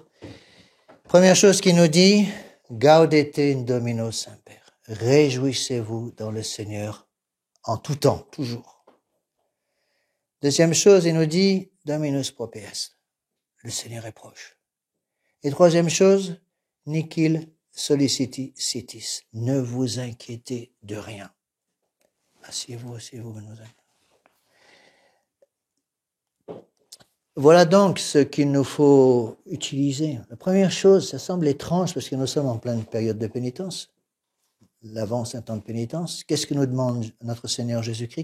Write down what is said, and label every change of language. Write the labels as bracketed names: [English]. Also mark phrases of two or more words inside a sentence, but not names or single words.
[French] Première chose qu'il nous dit, [Latin] Gaudete in Domino Semper. [French] Réjouissez-vous dans le Seigneur en tout temps, toujours. Deuxième chose, il nous dit, [Latin] Dominus prope est. [French] Le Seigneur est proche. Et troisième chose, [Latin] Nihil solliciti sitis. [French] Ne vous inquiétez de rien. Asseyez-vous, mademoiselle. Voilà donc ce qu'il nous faut utiliser. La première chose, ça semble étrange parce que nous sommes en pleine période de pénitence. L'avant c'est un temps de pénitence. Qu'est-ce que nous demande notre Seigneur Jésus-Christ?